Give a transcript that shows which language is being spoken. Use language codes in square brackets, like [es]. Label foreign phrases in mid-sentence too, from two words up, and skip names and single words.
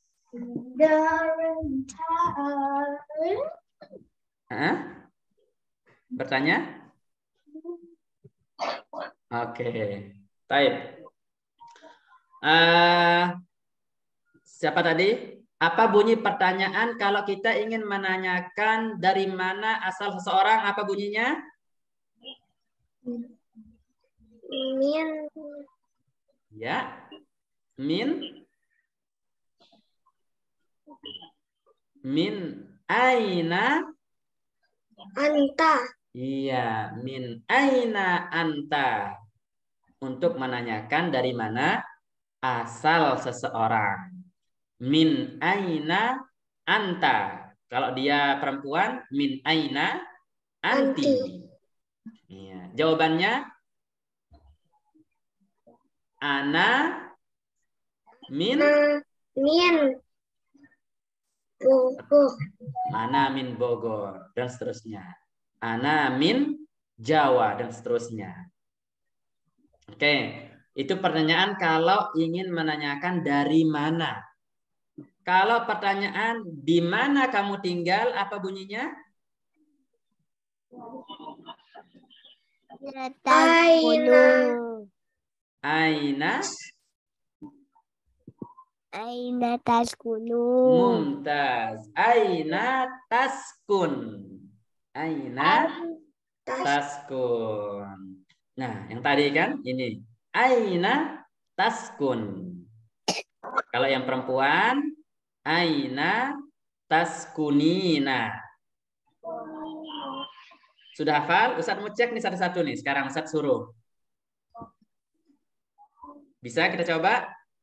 [id] Bertanya? Oke. Baik. Siapa tadi? Apa bunyi pertanyaan kalau kita ingin menanyakan dari mana asal seseorang? Apa bunyinya? [ar] Min. Ya. من أين Anta. Iya, من أين أنت. [id] Untuk menanyakan dari mana asal seseorang. [ar] من أين أنت. [id] Kalau dia perempuan, [ar] من أين أنتِ. [id] Iya. Jawabannya [ar] أنا من [id] Bogor. Mana min Bogor dan seterusnya. [ar] أنا من [id] Jawa dan seterusnya. Oke, itu pertanyaan kalau ingin menanyakan dari mana. Kalau pertanyaan di mana kamu tinggal, apa bunyinya? [ar] Aina. أين تسكن. Mumtaz. أين تسكن. أين تسكن. [id] Nah, yang tadi kan ini. [ar] أين تسكن. [id] Kalau yang perempuan, [ar] أين تسكنين. [id] Sudah hafal? Ustadz mau cek nih satu-satu nih. Sekarang Ustadz suruh. Bisa kita coba?